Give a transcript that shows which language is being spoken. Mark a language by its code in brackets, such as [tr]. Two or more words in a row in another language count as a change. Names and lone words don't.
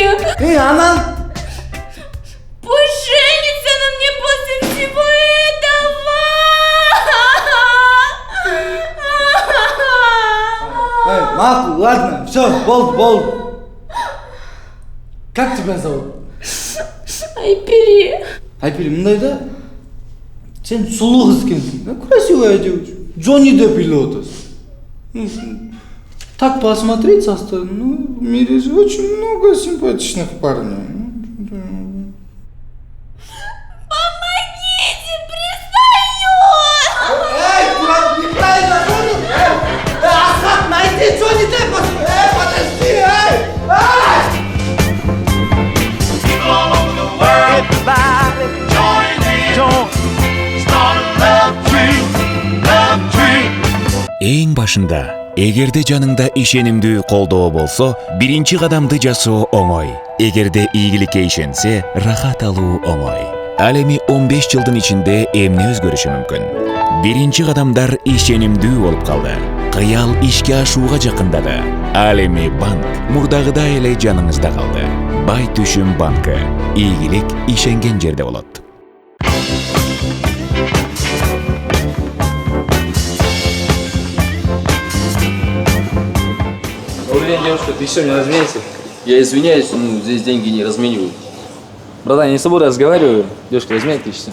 [ru] Она? Пусть женится на мне после всего этого. Маку, ладно, все, болт. Как тебя зовут? Айпери. [ky] Айпери, мындайда? [kk] Сен сұлу қыз екенсің, [ru] красивая девочка. Джонни Депп или Отос. Так посмотреть со стороны, ну, в мире же очень много симпатичных парней. Помогите, пристаю! Дурак, неправильно понял? Асхат, найди Джонни Деппа! Подожди, [ky] Эң башында, эгерде жаныңда ишенимдүү колдоо болсо, биринчи кадамды жасоо оңой. Эгерде ийгиликке ишенсе, рахат алуу оңой. Ал эми 15 жылдын ичинде эмне өзгөрүшү мүмкүн? Биринчи кадамдар ишенимдүү болуп калды. Кыял ишке ашууга жакындады. Ал эми банк мурдагыдай эле жаныңызда калды. Бай түшүм банкы. Ийгилик ишенген жерде болот. [ru] Добрый день, девушка, ты что, не разменяйся? Я извиняюсь, но здесь деньги не разменивают. Братан, я не с тобой разговариваю. Девушка, разменяй тысячу.